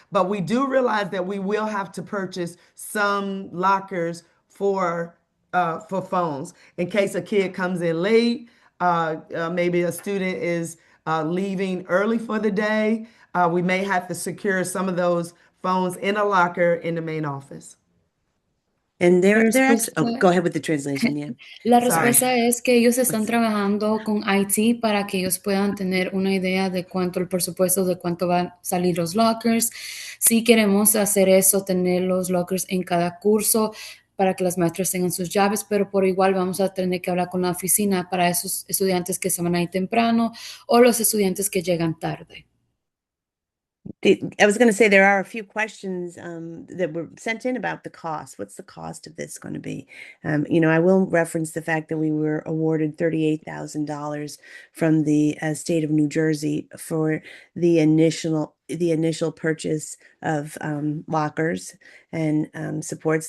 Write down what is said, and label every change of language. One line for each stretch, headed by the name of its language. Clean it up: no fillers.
English: But we do realize that we will have to purchase some lockers for phones in case a kid comes in late. Maybe a student is leaving early for the day. We may have to secure some of those phones in a locker in the main office. And
Spanish: La
English: they're actually, oh,
Spanish: respuesta,
English: go ahead with the translation, yeah.
Spanish: la
English: Sorry.
Spanish: respuesta es que ellos están trabajando con IT para que ellos puedan tener una idea de cuánto el presupuesto, de cuánto van a salir los lockers. Si queremos hacer eso, tener los lockers en cada curso para que las maestras tengan sus llaves, pero por igual vamos a tener que hablar con la oficina para esos estudiantes que se van a ir temprano o los estudiantes que llegan tarde.
English: I was going to say there are a few questions that were sent in about the cost. What's the cost of this going to be? I will reference the fact that we were awarded $38,000 from the state of New Jersey for the initial purchase of lockers and supports.